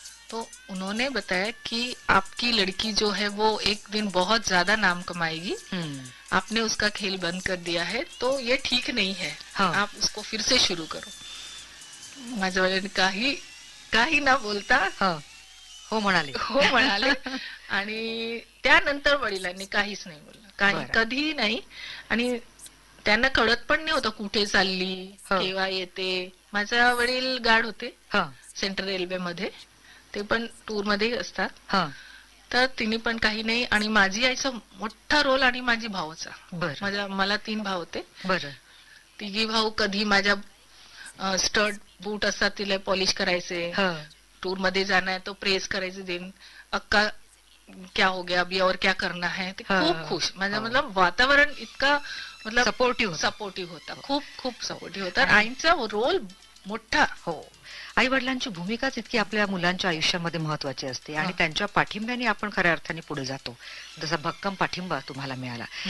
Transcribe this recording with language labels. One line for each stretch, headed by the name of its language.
Hindi: तो उन्होंने बताया कि आपकी लड़की जो है वो एक दिन बहुत ज्यादा नाम कमाएगी. आपने उसका खेल बंद कर दिया है तो ये ठीक नहीं है. हाँ. आप उसको फिर से शुरू करो.
Marathi: माझे वाले ने काही ना बोलता. हाँ. हो म्हणाले हो म्हणाले. आणि त्यानंतर वडिलांनी काहीच नाही बोलला. काही कधी नाही. आणि त्यांना कळत पण नाही होतं कुठे चालली केव्हा येते. माझे वडील गार्ड होते सेंट्रल रेल्वे मध्ये. ते पण टूर मध्ये असतात. तर तिने पण काही नाही. आणि माझी आईचा मोठा रोल आणि माझी भाऊचा. माझ्या मला तीन भाऊ होते. तिघी भाऊ कधी माझ्या स्टड बूट असतात तिला पॉलिश करायचे. टूर मध्ये जाणार तो प्रेस करायचे.
Hindi: देन अक्का क्या हो गया अभी और क्या करना है.
Marathi: खूप खुश. माझ्या मतलब वातावरण इतका मतलब
English: supportive
Marathi: होता. खूप खूप सपोर्टिव्ह होता. आईचा रोल मोठा. हो. आई वडिलांची भूमिकाच इतकी आपल्या मुलांच्या आयुष्यामध्ये महत्वाची असते. आणि त्यांच्या पाठिंब्याने आपण खऱ्या अर्थाने पुढे जातो. जसा भक्कम पाठिंबा तुम्हाला मिळाला.